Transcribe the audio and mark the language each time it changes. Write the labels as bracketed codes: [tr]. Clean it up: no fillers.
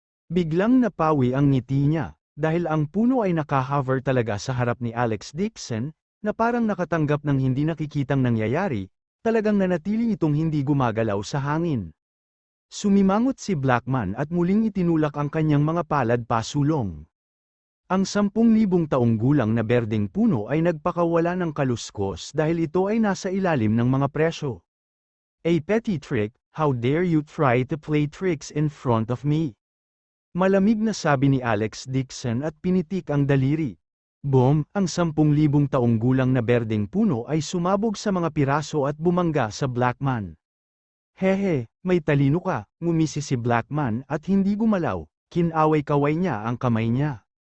[tl] Biglang napawi ang ngiti niya, dahil ang puno ay nakahover talaga sa harap ni Alex Dixon, na parang nakatanggap ng hindi nakikitang nangyayari, talagang nanatili itong hindi gumagalaw sa hangin. Sumimangot si Blackman at muling itinulak ang kanyang mga palad pasulong. Ang 10,000 taong gulang na berdeng puno ay nagpakawala ng kaluskos dahil ito ay nasa ilalim ng mga presyo. [en] A petty trick, how dare you try to play tricks in front of me? [tl] Malamig na sabi ni Alex Dixon at pinitik ang daliri. Boom, ang 10,000 taong gulang na berdeng puno ay sumabog sa mga piraso at bumangga sa Blackman. Hehe, may talino ka, ngumisi si Blackman at hindi gumalaw, kinaway-kaway niya ang kamay niya.